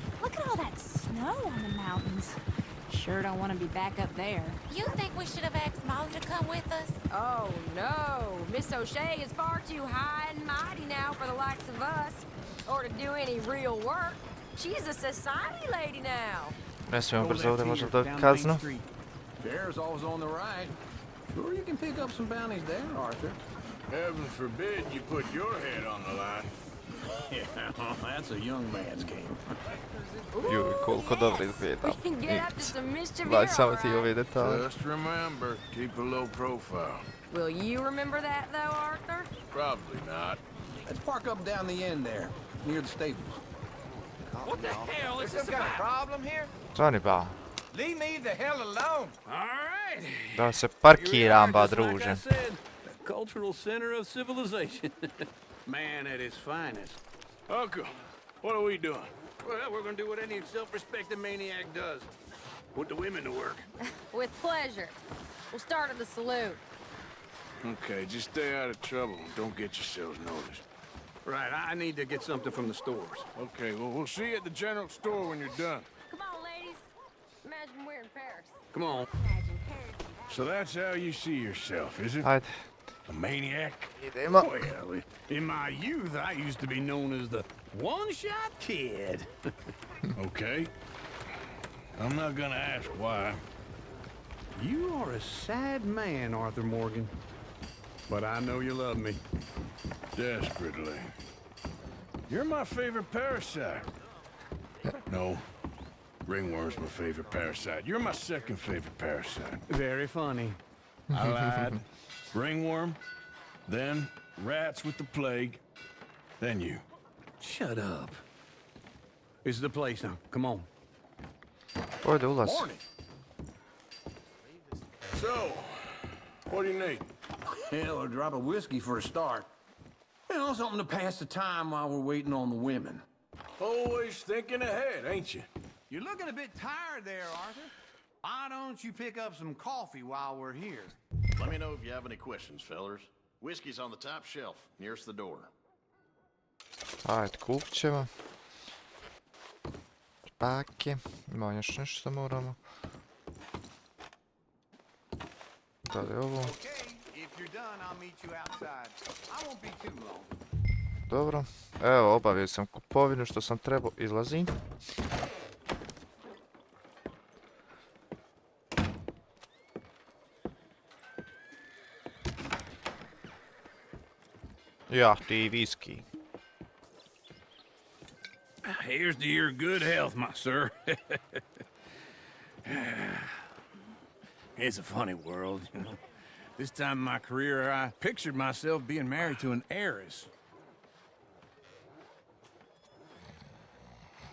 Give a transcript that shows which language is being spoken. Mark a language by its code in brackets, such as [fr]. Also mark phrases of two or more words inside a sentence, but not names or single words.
[en] Look at all that snow on the mountains. Sure don't want to be back up there. You think we should have asked Molly to come with us? Oh, no. Miss O'Shea is far too high and mighty now for the likes of us. Or to do any real work. She's a society lady now. [bs] Ne smijemo brzo ovdje, možemo dobiti kaznu. [en] Fair's always on the right. Sure you can pick up some bounties there, Arthur. Heaven forbid you put your head on the line. Yeah, that's a young man's game. [bs] Ju, koliko dobro izgleda. [en] We can get up to some mischief [bs] Gledaj [en] here, [bs] samo [en] all [bs] ti [en] right. [bs] ove detalje. [en] Just remember, keep a low profile. Will you remember that, though, Arthur? Probably not. Let's park up down the end there, near the stables. What the hell is this Some kind of about? problem here? [bs] Zvani ba. [en] Leave me the hell alone. All right. [bs] Da se [en] Here we [bs] parkiram [en] are, [bs] ba, [en] just like I [bs] druže. [en] said, the cultural center of civilization. Man at his finest. Uncle, what are we doing? Well, we're gonna do what any self-respecting maniac does. Put the women to work. With pleasure. We'll start at the saloon. Okay, just stay out of trouble and don't get yourselves noticed. Right, I need to get something from the stores. Okay, well, we'll see you at the general store when you're done. Come on, ladies. Imagine we're in Paris. Come on. Imagine Paris. So that's how you see yourself, is it? [bs] Ajde. [en] A maniac? [bs] Idemo. [en] Well, in my youth, I used to be known as the one-shot kid. Okay. I'm not gonna ask why. You are a sad man, Arthur Morgan. But I know you love me. Desperately. You're my favorite parasite. No. Ringworm's my favorite parasite. You're my second favorite parasite. Very funny. I lied. Ringworm, then rats with the plague, then you. Shut up. This is the place now. Come on. [bs] Ovdje ulaz. [en] So, what do you need? Hell, a drop of whiskey for a start. You know, something to pass the time while we're waiting on the women. Always thinking ahead, ain't you? You're looking a bit tired there, Arthur. Why don't you pick up some coffee while we're here? Let me know if you have any questions, fellers. Whiskey's on the top shelf, nearest the door. [bs] Ajde, kupit ćemo. Pake. Ima još nešto što moramo. Da li je ovo? [en] Okay, if you're done, I'll meet you outside. I won't be too long. [bs] Dobro. Evo, obavio sam kupovinu što sam trebao. Izlazim. Ja, ti viski. [en] Here's to your good health, my sir. It's a funny world, you know. This time in my career, I pictured myself being married to an heiress.